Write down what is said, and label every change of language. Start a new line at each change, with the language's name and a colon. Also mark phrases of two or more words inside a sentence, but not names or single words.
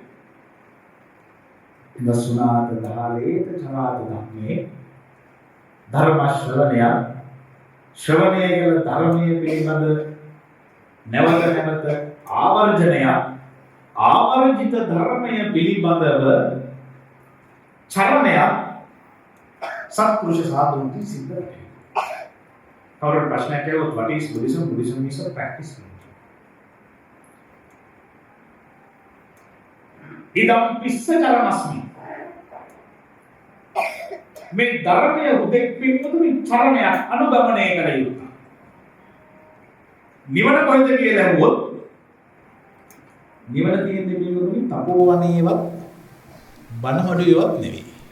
Pali: එඳ සුණාත දාලේත චරාත ධම්මේ
Sinhala: ධර්ම ශ්‍රවණය කළ ධර්මයේ පිළිබඳ නැවත නැවත ආවර්ජිත ධර්මය පිළිබඳව චරණය සත්පුරුෂ සාධුන්ති සිද්ධ වෙනවා. කවුරුත් ප්‍රශ්නයක් ඇහුවොත්
English: what is Buddhism? Buddhism is a practice.
Pali: ඉදම් පිස්ස චරණස්මි.
Sinhala: මේ ධර්මය උදෙක් පින්වතුනි චරණයක් අනුගමනය කළ යුතුයි. නිවන කොහෙද කියලා ඇහුවොත් නිවන තියෙන්නේ පිළිගොඩුනි තපෝවනේවත් බණහඩුවේවත් නෙවෙයි.